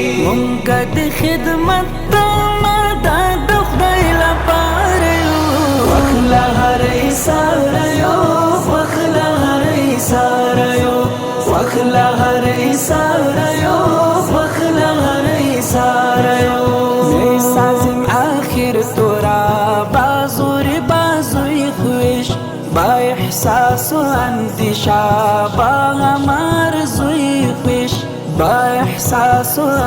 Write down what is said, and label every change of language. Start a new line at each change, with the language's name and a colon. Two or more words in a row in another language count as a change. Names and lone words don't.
Pashto: مونږ د خدمت تمه د خدای لپاره یو. خوښ له هر ایساره یو، خوښ له هر ایساره یو. خوښ له هر ایساره یو، خوښ له هر ایساره یو.
Persian: مې سازم آخر تورا، بازور، بازوی خویش. با احساس و اندیشه، با غم آرزوی خویش. با احساس و